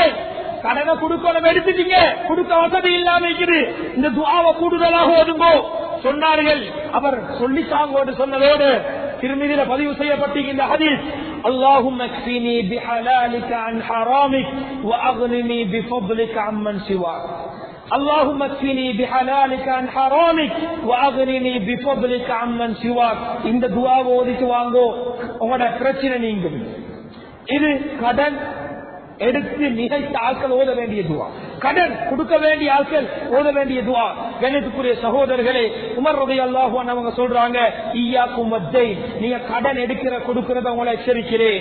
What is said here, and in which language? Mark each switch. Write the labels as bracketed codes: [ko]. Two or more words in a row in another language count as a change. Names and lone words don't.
[ta] கடனை கொடுக்கணும் எடுத்துட்டீங்க, கொடுக்க வசதி இல்லாம இருக்குது, இந்த துஆவை கூடுதலாக ஓதுங்கோ சொன்னார்கள். அவர் சொல்லித்தாங்கோடு சொன்னதோடு திருமிதியில பதிவு செய்யப்பட்டிருக்கின்ற ஹதீஸ், [ar] اللهم اكفني بحلالك عن حرامك وأغنني بفضلك عمن سواك, اللهم اكفني بحلالك عن حرامك واغنني بفضلك عمن سواك. [ta] இந்த துஆவை ஓதிட்டு வாங்கோ, உங்களோட பிரச்சனை நீங்கும். இது கடன் எடுத்து நிகழ்த்த ஆட்கள் ஓத வேண்டிய துஆ, கடன் கொடுக்க வேண்டிய ஆட்கள் ஓத வேண்டிய துஆ. கண்ணியத்துக்குரிய சகோதரர்களே, உமர் [ar] رضي الله عنه [ta] அவங்க சொல்றாங்க, [ar] إياكم والدين, [ta] நீங்க கடன் எடுக்கிற கொடுக்கிறத உங்களை எச்சரிக்கிறேன்.